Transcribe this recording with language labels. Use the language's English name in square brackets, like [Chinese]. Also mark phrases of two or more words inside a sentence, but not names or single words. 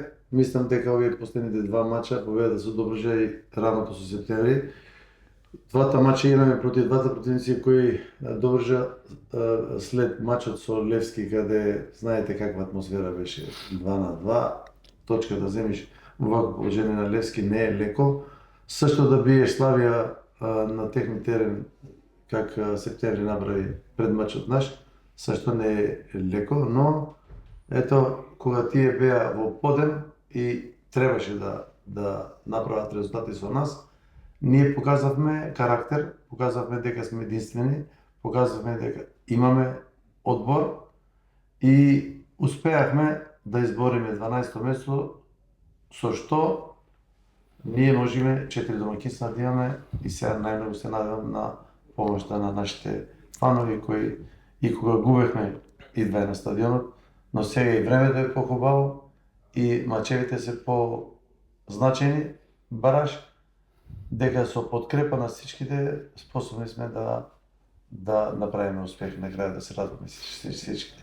[Macedonian] Мислам дека овие последните два мача, победата со Добруджа и раното со Септември, двата мача имаме против двата противници кои Добруджа след мачот со Левски, каде знаете каква атмосфера беше 2-2, точка да земиш во вакво положение на Левски не е леко. Също да биеш Славија на техни терен, как Септември направи пред мачот наш, също не е леко, но ето кога тие беа во подем и требаше да направат резултати со нас, ние показавме карактер, показавме дека сме единствени, показавме дека имаме одбор и успеавме да избориме 12-то место, со што ние можеме 4 домакинства да имаме и сега најмногу се надевам на помошта на нашите фанови кои и кога губехме идвај на стадионот, но сега и времето е по-хубаво и мачевите се по-значени, бараш дека со подкрепа на всичките способни сме да направиме успех на крај, да се радваме всичките.